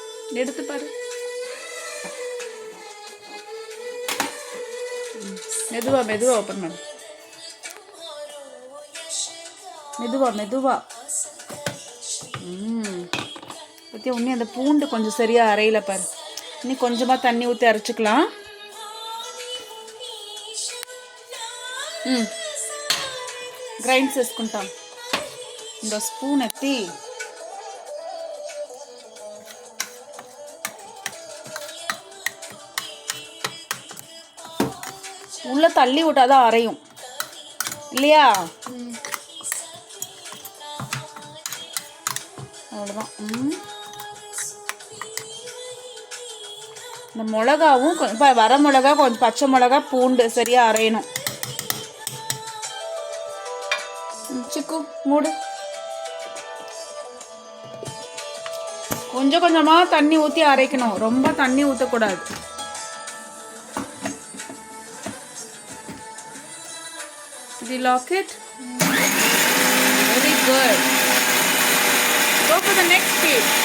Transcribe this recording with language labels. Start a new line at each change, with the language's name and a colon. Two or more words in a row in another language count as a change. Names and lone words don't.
Tamil: எடுத்து பாரு. மெதுவா மெதுவா ஓப்பன் பண்ணு. மெதுவா மெதுவா. பற்றி இன்னும் அந்த பூண்டு கொஞ்சம் சரியாக அரையில பாரு. இன்னும் கொஞ்சமாக தண்ணி ஊற்றி அரைச்சிக்கலாம்.
Telugu: గ్రైండ్ చేసుకుంటాం. ఇంకో స్పూన్ ఎత్తి
Tamil: உள்ள தள்ளி விட்டாதான் அரையும் இல்லையா? அவ்வளோதான். இந்த மிளகாவும் இப்போ வர மிளகா கொஞ்சம் பச்சை மிளகா பூண்டு சரியாக அரையணும். சிக்கு மூடு. கொஞ்சம் கொஞ்சமாக தண்ணி ஊற்றி அரைக்கணும், ரொம்ப தண்ணி ஊற்றக்கூடாது.
English: Did you lock it? Very good. Go for the next speed.